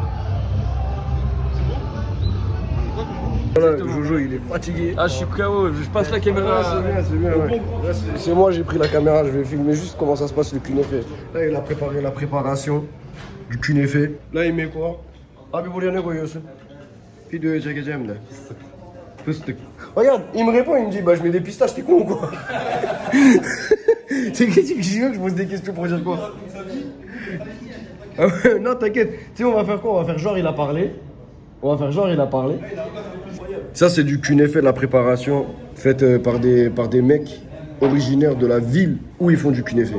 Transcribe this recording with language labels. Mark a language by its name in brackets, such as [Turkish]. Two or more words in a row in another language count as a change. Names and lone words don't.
[French] Voilà, Jojo, il est fatigué. Ah, je suis KO, je passe la caméra. C'est bien, ouais. Là, c'est moi, j'ai pris la caméra, je vais filmer juste comment ça se passe le kunéfé. Là, il a préparé la préparation du kunéfé. Là, il met quoi? [Turkish] Abi buraya ne koyuyorsun? Videoya çekeceğim de. Fıstık. [French] Regarde, il me répond, il me dit, bah je mets des pistaches, t'es con ou quoi? C'est qu'est-ce que je pose des questions pour dire quoi? Ah ouais, non, t'inquiète. Tu sais, on va faire quoi? On va faire genre, il a parlé. Ça, c'est du kunéfé, la préparation faite par des mecs originaires de la ville où ils font du kunéfé.